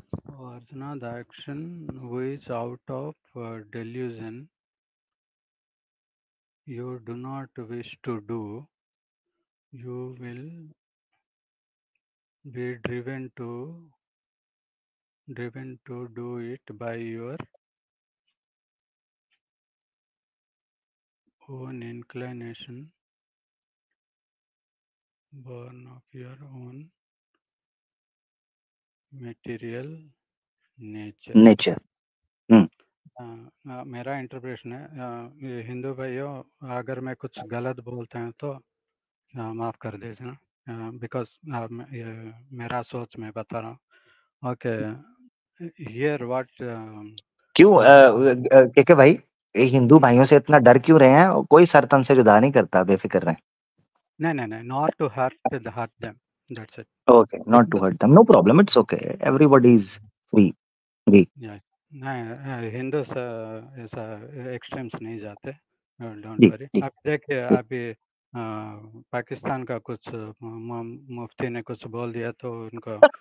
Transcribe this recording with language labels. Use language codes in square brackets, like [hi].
[en] oh, Arjuna the action which out of delusion you do not wish to do you will be driven to do it by your own inclination born of your own material nature [hi] nature. हम्म। मेरा interpretation है ये हिंदू भाइयों अगर मैं कुछ गलत बोलते हैं तो माफ़ कर दीजिए बिकॉज मेरा सोच मैं बता रहा हूँ [en] okay here what [hi] क्यों अर्जुन के भाई, ये हिंदू भाइयों से इतना डर क्यों रहे हैं? कोई सर तन से जुदा नहीं करता, बेफिक्र रहे। [en] नहीं not to hurt them that's it Okay, not to because hurt them. No problem. It's okay. Everybody is free. [hi] जी नहीं, हिंदू ऐसा एक्सट्रीम्स नहीं जाते, डोंट जी [en] Worry. [hi] जी। आप देखिए, अभी पाकिस्तान का कुछ मुफ्ती ने कुछ बोल दिया तो उनको